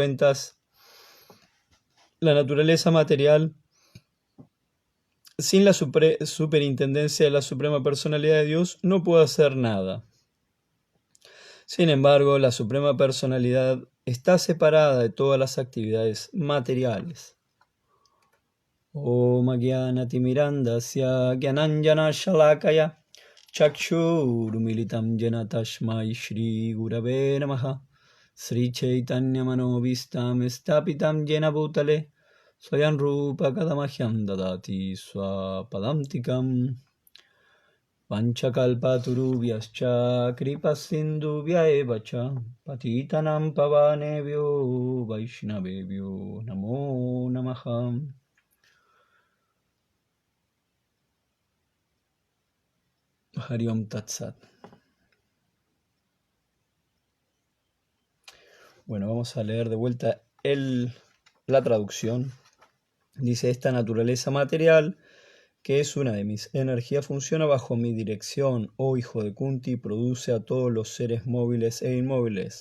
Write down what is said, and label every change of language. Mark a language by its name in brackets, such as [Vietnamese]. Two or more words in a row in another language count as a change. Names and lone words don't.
[Spanish] En resumidas cuentas, la naturaleza material, sin la superintendencia de la Suprema Personalidad de Dios, no puede hacer nada. Sin embargo, la Suprema Personalidad está separada de todas las actividades materiales. [Sanskrit] ॐ अज्ञानतिमिरान्धस्य ज्ञानाञ्जन शलाकया चक्षुरुन्मीलितं येन तस्मै श्री गुरवे नमः श्री चैतन्य मनोऽभीष्टं स्थापितं येन भूतले स्वयं रूप कदा मह्यं ददाति स्वपदान्तिकम् वाञ्छाकल्पतरुभ्यश्च कृपासिन्धुभ्य एव च पतितानां पावनेभ्यो वैष्णवेभ्यो नमो नमः. हरि ॐ तत् सत्. [Spanish] Bueno, vamos a leer de vuelta la traducción. Dice: esta naturaleza material, que es una de mis energías, funciona bajo mi dirección, oh hijo de Kunti, y produce a todos los seres móviles e inmóviles.